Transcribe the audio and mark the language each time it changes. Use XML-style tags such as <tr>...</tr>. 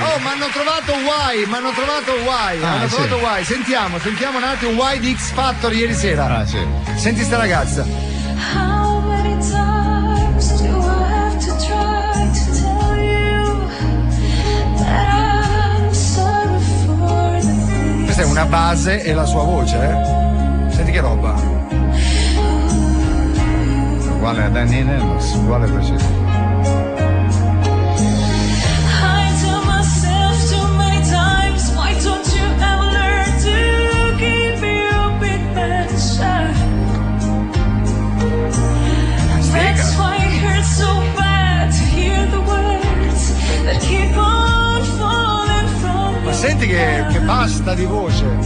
<it>Oh, mi hanno trovato Why, hanno trovato Why. Sentiamo un attimo Why di X Factor ieri sera. Senti sta ragazza.</it> <en>How many times do I have to try to tell you that I'm sorry for the things?</en> <it>Questa è una base e la sua voce, eh? Senti che roba. Uguale a Danny Nellos, uguale preciso.</it> <en>I tell myself too many times, why don't you ever learn to give me a bit better shot? That's why it hurts so bad to hear the words that keep on falling from</en> <it>Ma senti che pasta di voce.</it>